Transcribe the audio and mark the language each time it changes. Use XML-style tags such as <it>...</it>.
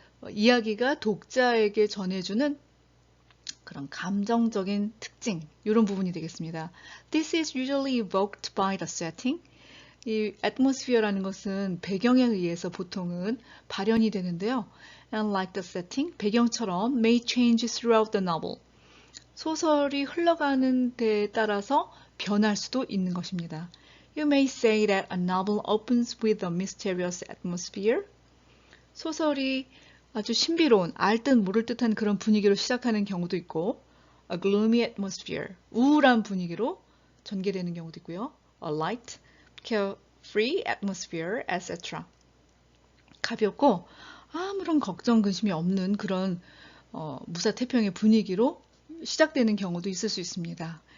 <ko>이야기가 독자에게 전해주는 그런 감정적인 특징 이런 부분이 되겠습니다.</ko> <en>This is usually evoked by the setting.</en> <ko>이 atmosphere라는 것은 배경에 의해서 보통은 발현이 되는데요.</ko> <en>And like the setting,</en> <ko>배경처럼</ko> <en>may change throughout the novel.</en> <ko>소설이 흘러가는 데에 따라서 변할 수도 있는 것입니다.</ko> <en>You may say that a novel opens with a mysterious atmosphere.</en> <ko>소설이 아주 신비로운, 알 듯 모를 듯한 그런 분위기로 시작하는 경우도 있고,</ko> <en>a gloomy atmosphere,</en> <ko>우울한 분위기로 전개되는 경우도 있고요.</ko> <en>a light, carefree atmosphere, etc.</en> <ko>가볍고 아무런 걱정, 근심이 없는 그런 무사태평의 분위기로 시작되는 경우도 있을 수 있습니다.</ko>